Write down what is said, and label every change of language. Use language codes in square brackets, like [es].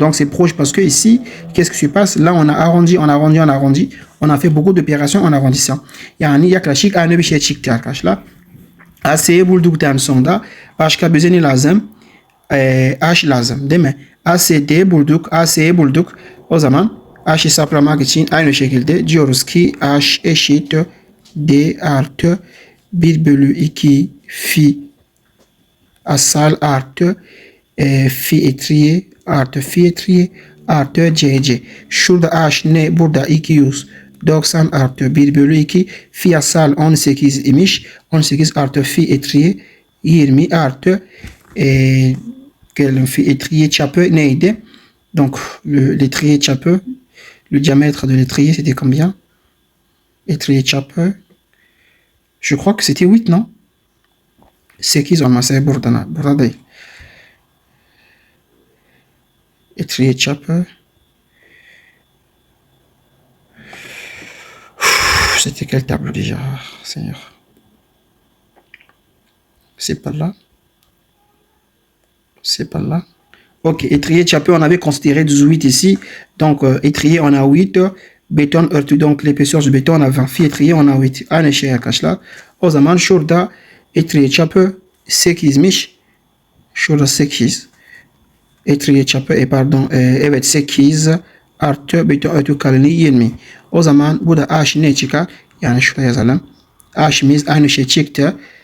[fr] Donc c'est proche parce que ici, qu'est-ce qui se passe? Là, on a arrondi, on a arrondi, on a arrondi. On a fait beaucoup d'opérations en arrondissant. [tr] Yani yaklaşık aynı bir şey çıktı arkadaşlar. AC'yi bulduktan sonra başka bize ne lazım? H lazım değil mi? AC'yi bulduk, AC'yi bulduk. O zaman H hesaplamak için aynı şekilde diyoruz ki H eşit D artı 1 bölü 2 phi asal artı phi etriye artı phi etriye artı CC. Şurada H ne? Burada 290 artı 1 bölü 2 phi asal 18 imiş. 18 artı phi etriye 20 artı phi etriye çapı neydi? [fr] Donc l'étrier çapı, le diamètre de l'étrier c'était combien? Étrier çapı, je crois que c'était 8, non? [tr] 8 olması burada değil. Étrier çapı. [fr] C'était quel tableau déjà, Seigneur? C'est pas là. C'est pas là. Ok, étrier çapı, on avait considéré 18 ici. Donc, étrier, on a 8. [tr] Béton örtü, [fr] donc l'épaisseur du béton, on a 20. Phi étrier, on a 8. [tr] Aynı şey arkadaşlar. O zaman şurada étrier çapı 8'miş. Şurada 8. Étrier çapı, pardon, evet 8 artı beton örtü kalınlığı 20. O zaman burada H ne çıkar? Yani şurada yazalım. H'imiz aynı şey çıktı.